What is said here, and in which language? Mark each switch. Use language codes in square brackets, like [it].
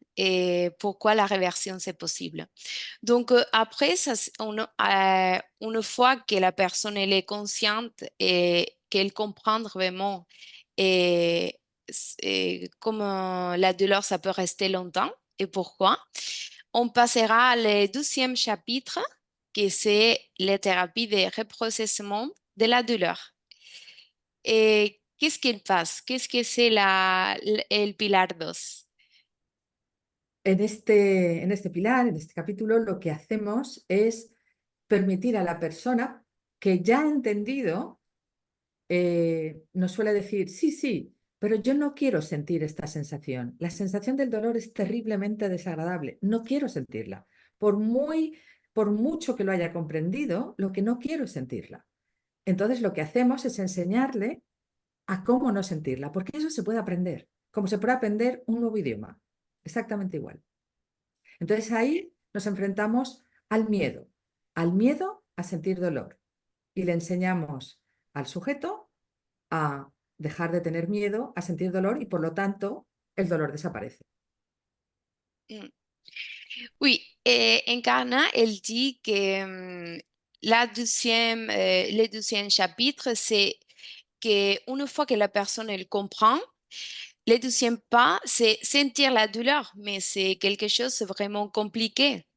[fr] Et pourquoi la réversion c'est possible. Donc après, une fois que la personne elle est consciente et qu'elle comprend vraiment et, comment la douleur ça peut rester longtemps et pourquoi, on passera au douzième chapitre que c'est les thérapies de reprocessement de la douleur. Et qu'est-ce qu'il passe? Qu'est-ce que c'est [es] el pilar 2? En este pilar, en este capítulo, lo que hacemos es permitir a la persona que ya ha entendido, nos suele decir, sí, sí, pero yo no quiero sentir esta sensación. La sensación del dolor es terriblemente desagradable. No quiero sentirla. Por mucho que lo haya comprendido, lo que no quiero es sentirla. Entonces, lo que hacemos es enseñarle a cómo no sentirla, porque eso se puede aprender, como se puede aprender un nuevo idioma, exactamente igual. Entonces ahí nos enfrentamos al miedo a sentir dolor, y le enseñamos al sujeto a dejar de tener miedo a sentir dolor y por lo tanto el dolor desaparece. [fr] Oui, et Encarna, elle dit que le deuxième chapitre, c'est qu'une fois que la personne elle comprend, le deuxième pas, c'est sentir la douleur, mais c'est quelque chose de vraiment compliqué.